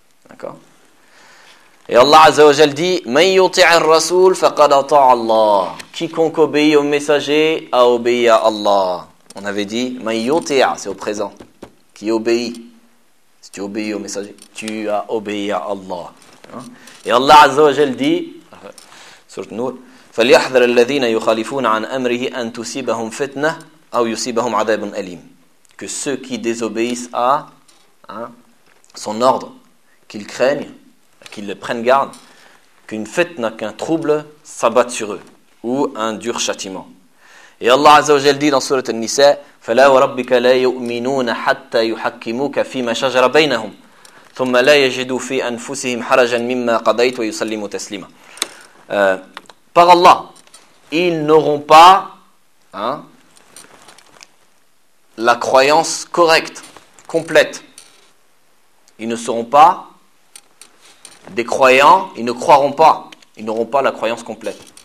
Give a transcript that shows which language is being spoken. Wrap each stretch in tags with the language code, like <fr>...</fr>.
<fr>D'accord ? Et Allah Azza wa Jal dit, « Man yuti'a ar-rasul faqad ata'a Allah. » Quiconque obéit au messager a obéi à Allah. On avait dit, « Man yuti'a », c'est au présent. Qui obéit ? Si tu obéis au messager, tu as obéi à Allah. Et Allah Azza wa Jal dit, Sourate Nour, فَلْيَحْذَرَ الَّذِينَ يُخَالِفُونَ عَنْ أَمْرِهِ أَنْ تُسِيبَهُمْ فِتْنَةً أَوْ يُسِيبَهُمْ عَذَابٌ أَلِيمٌ. Que ceux qui désobéissent à son ordre, qu'ils craignent, qu'ils le prennent garde, qu'une fitna, qu'un trouble s'abatte sur eux, ou un dur châtiment. Et Allah Azza wa Jal dit dans Sourate An-Nisa, فَلَا وَرَبِّكَ لَا يُؤْمِنُونَ حَتَّى يُحَكِّمُوكَ فِي مَا شَجَرَ بَيْنَهُمْ.</fr> <ar>ثم لا يجدوا في انفسهم حرجا مما قضيت ويسلموا تسليما.</ar> <fr>Par Allah, ils n'auront pas la croyance correcte, complète. Ils ne seront pas des croyants, ils ne croiront pas, ils n'auront pas la croyance complète.</fr>